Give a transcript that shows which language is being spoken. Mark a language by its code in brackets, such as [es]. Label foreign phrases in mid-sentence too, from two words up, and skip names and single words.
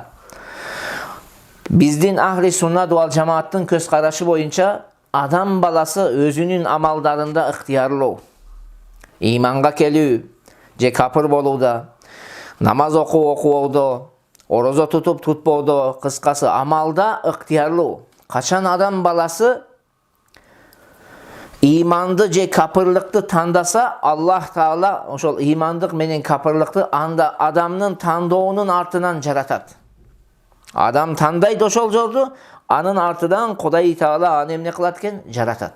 [ky] Биздин ахли суннат вал жамааттын көз карашы боюнча адам баласы өзүнүн амалдарында ыктыярлуу. Иманга келүү, же капыр болууда, намаз окууда, орозо тутуп тутпоодо, кыскасы амалда ыктыярлуу. Качан адам баласы иманды же капырлыкты тандаса, Аллах Таала ошол ыймандык менен капырлыкты анда адамдын тандоосунун артынан жаратат. Адам тандайды ошол жолду, анын артынан Кудай Таала аны эмне кылат экен жаратат.